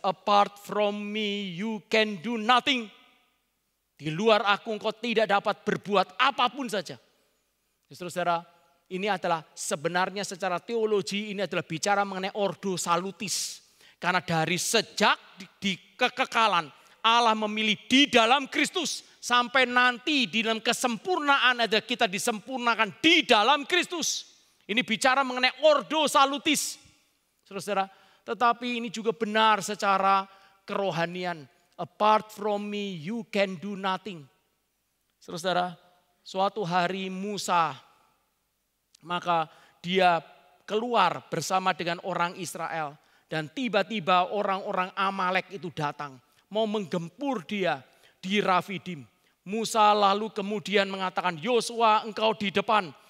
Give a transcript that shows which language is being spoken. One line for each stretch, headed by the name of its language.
English: Apart from me you can do nothing.
Indonesian: Di luar aku engkau tidak dapat berbuat apapun saja. Saudara, ini adalah sebenarnya secara teologi ini adalah bicara mengenai ordo salutis. Karena dari sejak di kekekalan Allah memilih di dalam Kristus. Sampai nanti di dalam kesempurnaan adalah kita disempurnakan di dalam Kristus. Ini bicara mengenai ordo salutis. Saudara, tetapi ini juga benar secara kerohanian.
English: Apart from me you can do nothing.
Indonesian: Saudara, suatu hari Musa, maka dia keluar bersama dengan orang Israel. Dan tiba-tiba orang-orang Amalek itu datang. Mau menggempur dia di Rafidim. Musa lalu kemudian mengatakan, Yosua engkau di depan.